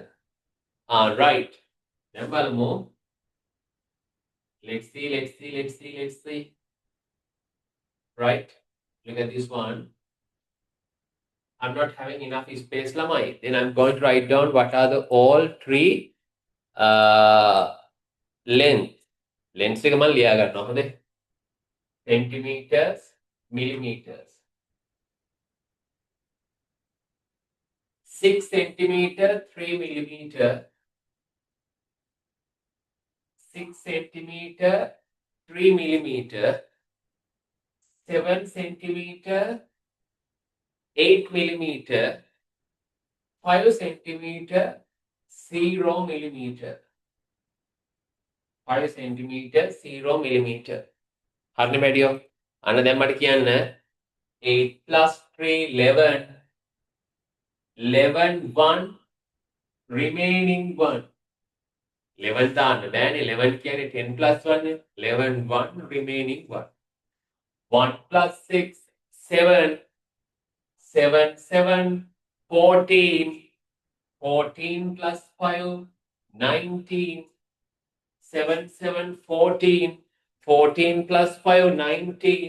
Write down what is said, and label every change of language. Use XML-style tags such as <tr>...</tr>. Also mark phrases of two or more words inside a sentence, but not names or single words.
<en>Right. Number more. Let's see. Right? Look at this one. I'm not having enough space, lamai. Then I'm going to write down what are the all 3 length.</en> <si>Lengths එක මම ලියා ගන්නවා. හොඳේ.</si> <en>Centimeters, millimeters. 6 centimeter, 3 millimeter. 6 centimeter, 3 millimeter, 7 centimeter, 8 millimeter, 5 centimeter, 0 millimeter. 5 centimeter, 0 millimeter.</en> <si>හරිනේ මැඩියෝ. අන්න දැන් මට කියන්න 8 plus 3, 11.</si> <en>11, 1, remaining 1.</en> <si>11 දාන්න බෑනේ. 11 කියන්නේ 10 plus 1.</si> <en>11, 1, remaining 1. 1 plus 6, 7. 7, 7, 14. 14 plus 5, 19. 7, 7, 14. 14 plus 5, 19.</en>